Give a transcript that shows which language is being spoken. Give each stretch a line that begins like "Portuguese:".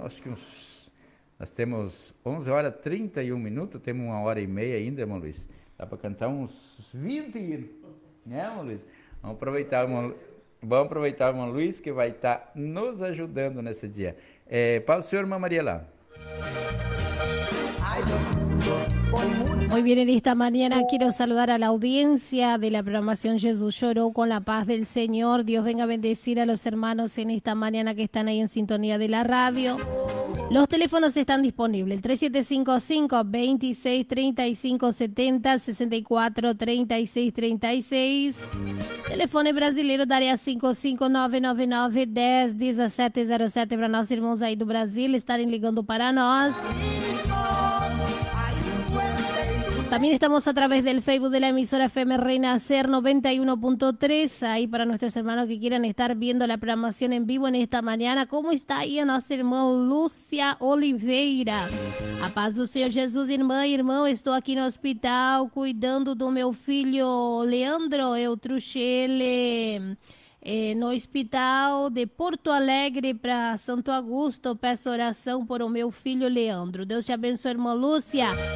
Portuguese: Acho que nós temos 11 horas 31 minutos, temos uma hora e meia ainda, irmão Luiz. Dá para cantar uns 20 hinos, né, irmão Luiz? Vamos aproveitar, irmão Luiz, que vai estar nos ajudando nesse dia. Paz do Senhor, irmã Mariela.
Spanish: Muy bien, en esta mañana quiero saludar a la audiencia de la programación Jesús Lloró con la paz del Señor. Dios venga a bendecir a los hermanos en esta mañana que están ahí en sintonía de la radio. Los teléfonos están disponibles, el 3755-2635-70-64-3636.
Portuguese: Telefone brasileiro, área 55999-101707 para nossos irmãos aí do Brasil estarem ligando para nós.
Spanish: También estamos a través del Facebook de la emisora FM Renacer 91.3, ahí para nuestros hermanos que quieran estar viendo la programación en vivo en esta mañana. ¿Cómo está ahí nuestra hermana Lucia Oliveira?
Portuguese: A paz do Senhor Jesus, irmã e irmão, estou aqui no hospital cuidando do meu filho Leandro. Eu trouxe ele no hospital de Porto Alegre para Santo Augusto. Peço oração por o meu filho Leandro. Deus te abençoe, irmã Lúcia.